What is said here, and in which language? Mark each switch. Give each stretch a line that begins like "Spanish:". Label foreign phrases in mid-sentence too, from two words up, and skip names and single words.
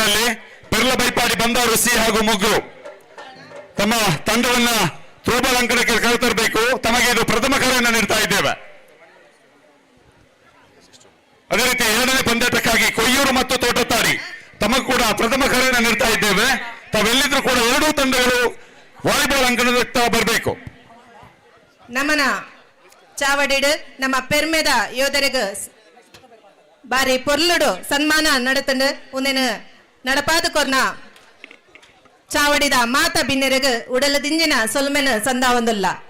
Kannada: ಅಲ್ಲಿ ಪೆರ್ಲ ಬೈಪಾಡಿ ಬಂದಾರು ಸಿ ಹಾಗೂ ಮುಗ್ರು ತಮ್ಮ ತಂಡವನ್ನ ಥ್ರೋಬಾಲ್ ಅಂಕಣಕ್ಕೆ ಕರೆತರಬೇಕು. ತಮಗೆ ಇದು ಪ್ರಥಮ ಕರೆಯನ್ನು ನೀಡ್ತಾ ಇದ್ದೇವೆ. ಅದೇ ರೀತಿ ಎರಡನೇ ಪಂದ್ಯಾಟಕ್ಕಾಗಿ ಕೊಯ್ಯೂರು ಮತ್ತು ತೋಟತಾಡಿ ತಮಗೂ ಕೂಡ ಪ್ರಥಮ ಕರೆಯನ್ನು ನೀಡ್ತಾ ಇದ್ದೇವೆ. ತಾವೆಲ್ಲಿದ್ರು ಕೂಡ ಎರಡೂ ತಂಡಗಳು ವಾಲಿಬಾಲ್ ಅಂಕಣದತ್ತ ಬರಬೇಕು.
Tulu: ನಮನ ಚಾವಡಿಡ್ ನಮ್ಮ ಪೆರ್ಮೆದ ಯೋಧರಿಗೆ ಬಾರಿ ಪೊರ್ಲುಡು ಸನ್ಮಾನ ನಡತಂಡು ಉಂದಿನ ನಡಪಾದ ಕೊರ್ನ ಚಾವಡಿದ ಮಾತ ಬಿನ್ನೆರೆಗೆ ಉಡಲದಿಂಜಿನ ಸೊಲ್ಮೆನ ಸಂದಾವಂದುಲ್ಲ.